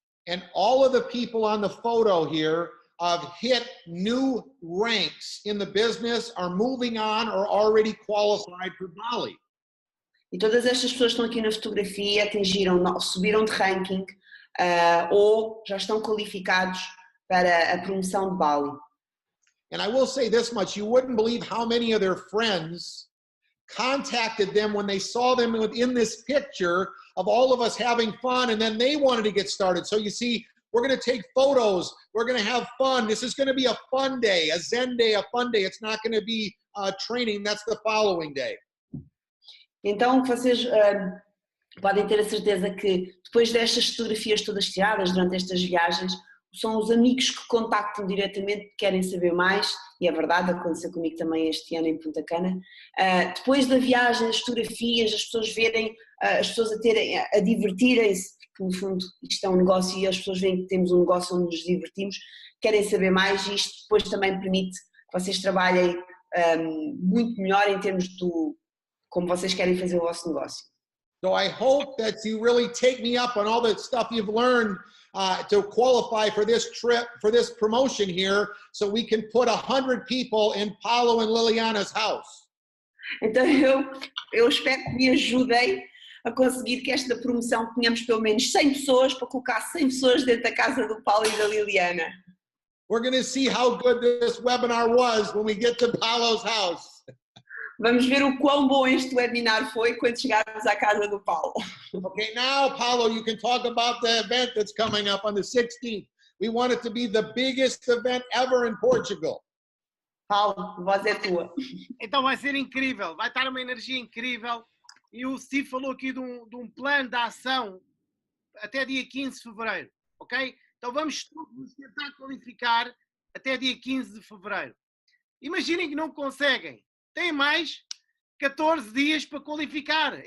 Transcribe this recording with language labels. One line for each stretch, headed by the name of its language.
English: And all of the people on the photo here have hit new ranks in the business, are moving on, or already qualified for Bali.
Portuguese: E todas estas pessoas que estão aqui na fotografia atingiram, subiram de ranking ou já estão qualificados para a promoção de Bali.
English: And I will say this much, you wouldn't believe how many of their friends contacted them when they saw them in this picture of all of us having fun, and then they wanted to get started. So you see, we're going to take photos, we're going to have fun. This is going to be a fun day, a Zen day, a fun day. It's not going to be training, that's the following day.
Portuguese: Então vocês podem ter a certeza que depois destas fotografias todas tiradas durante estas viagens, são os amigos que contactam diretamente, que querem saber mais, e é verdade, aconteceu comigo também este ano em Punta Cana. Depois da viagem, as fotografias, as pessoas verem, as pessoas a divertirem-se, porque no fundo isto é um negócio e as pessoas veem que temos um negócio onde nos divertimos, querem saber mais, e isto depois também permite que vocês trabalhem muito melhor em termos do como vocês querem fazer o vosso negócio.
English: So I hope that you really take me up on all the stuff you've learned to qualify for this trip, for this promotion here, so we can put 100 people in Paulo and Liliana's house.
Portuguese: Então eu espero que me ajudem a conseguir que esta promoção tenhamos pelo menos 100 pessoas para colocar 100 pessoas dentro da casa do Paulo e da Liliana.
English: We're going to see how good this webinar was when we get to Paulo's house.
Portuguese: Vamos ver o quão bom este webinar foi quando chegarmos à casa do Paulo.
English: Okay, now, Paulo, you can talk about the event that's coming up on the 16th. We want it to be the biggest event ever in Portugal.
Portuguese: Paulo, a voz é tua. Então vai ser incrível, vai estar uma energia incrível. E o Steve falou aqui de um plano de ação até dia 15 de fevereiro, ok? Então vamos todos tentar qualificar até dia 15 de fevereiro. Imaginem que não conseguem. Tem mais 14 dias para qualificar.